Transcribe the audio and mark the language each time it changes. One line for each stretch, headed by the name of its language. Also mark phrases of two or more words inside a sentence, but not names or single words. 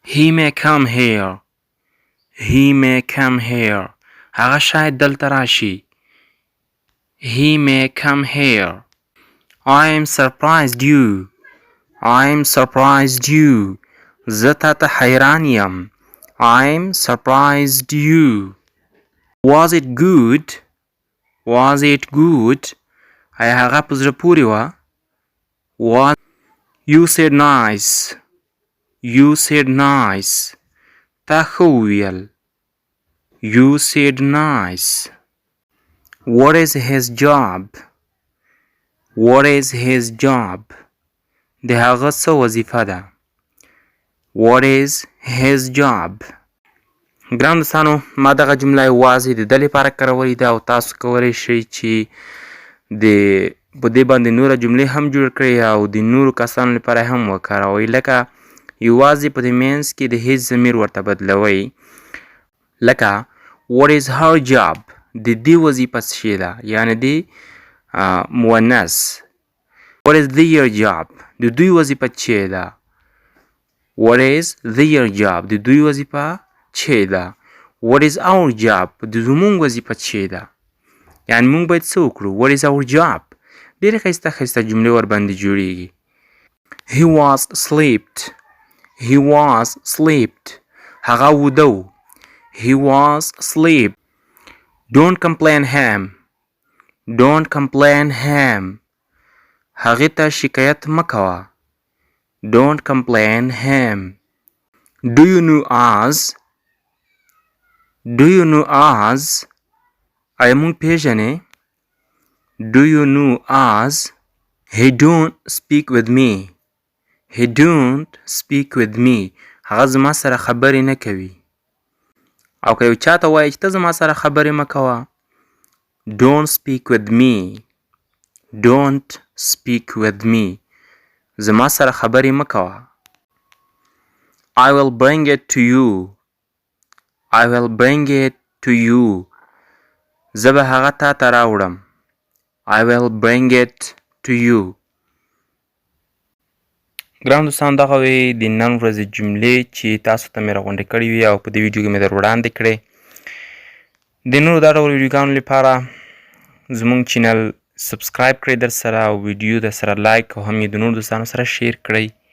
English: He may come here. He may come here.
Pashto: هغه شاید دلته راشي.
English: He may come here. I am surprised you. I am surprised you.
Pashto: زه تاته حیران یم.
English: I am surprised you. Was it good? Was it good?
Pashto: آیا هغه په زړه پورې وه؟ What?
English: You said nice. You said nice.
Pashto: تا ښه وویل.
English: You said nice. What is his job? What is his job?
Pashto: د هغه څه وظیفه ده؟
English: What is his job?
Pashto: ګران دوستانو ما دغه جمله یوازې د ده لپاره کارولې ده او تاسو کولی شئ چې په دې باندې نوره جملې هم جوړ کړئ او د نورو کسانو لپاره هم وکاروئ. لکه یوازې په دې منځ کې د هیڅ ضمیر ورته بدلوئ.
English: لکه What is her job?
Pashto: د دې وظیفه څه شی ده؟ یعنې د مؤنث.
English: What is their job?
Pashto: د دوی وظیفه څه ده؟
English: What is their job?
Pashto: د دوی وظیفه څه ده؟
English: What is our job?
Pashto: د زموږ وظیفه څه ده؟ یعنې موږ باید څه وکړو؟
English: What is our job?
Pashto: ډېرې ښایسته ښایسته جملې ورباندې جوړیږي.
English: He was slept. He was slept.
Pashto: هغه وده و.
English: He was asleep. Don't complain him. Don't complain him.
Pashto: هغې ته شکایت مه کوه.
English: Don't complain him. Do you know us? Do you know us?
Pashto: آیا موږ پیژنې؟
English: Do you know us? He don't speak with me. He don't speak with me.
Pashto: هغه زما سره خبرې نه کوي. او که یو چاته وایي چې ته زما سره خبرې مه کوه.
English: Don't speak with me. Don't speak with me.
Pashto: زما سره خبرې مه کوه.
English: I will bring it to you. I will bring it to you.
Pashto: زه به هغه تا ته راوړم.
English: I will bring it to you.
Pashto: ګران دوستان دغه وې د نن ورځې جملې چې تاسو ته مې راغونډې کړې وي او په دې ویډیو کې مې در وړاندې کړې. د نورو دا ډول ویډیوګانو لپاره زموږ چینل سبسکرایب کړئ در سره او ویډیو در سره لایک او هم یې د نورو دوستانو سره شیر کړئ.